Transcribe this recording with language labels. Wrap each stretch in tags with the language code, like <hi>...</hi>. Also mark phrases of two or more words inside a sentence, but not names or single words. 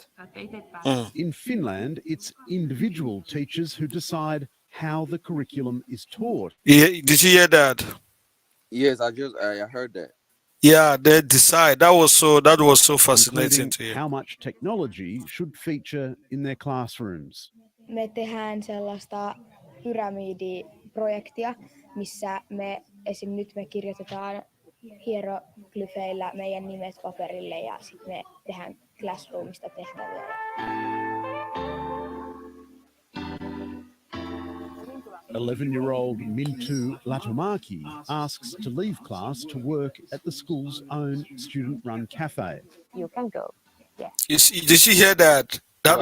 <en>In Finland, it's individual teachers who decide how the curriculum is taught. Yeah, did you hear that? Yes, I heard that. Yeah, they decide. That was so fascinating Including to hear. how much technology should feature in their classrooms.</en> <fi>Me tehdään sellaista pyramidiprojektia, missä nyt me kirjoitetaan hieroglyfeillä meidän nimet paperille ja sitten me tehdään Classroomista tehtäviä.</fi> <en>11-year-old Mintu Latumaki asks to leave class to work at the school's own student-run cafe. You can go. Yeah. Did you hear that? That</en>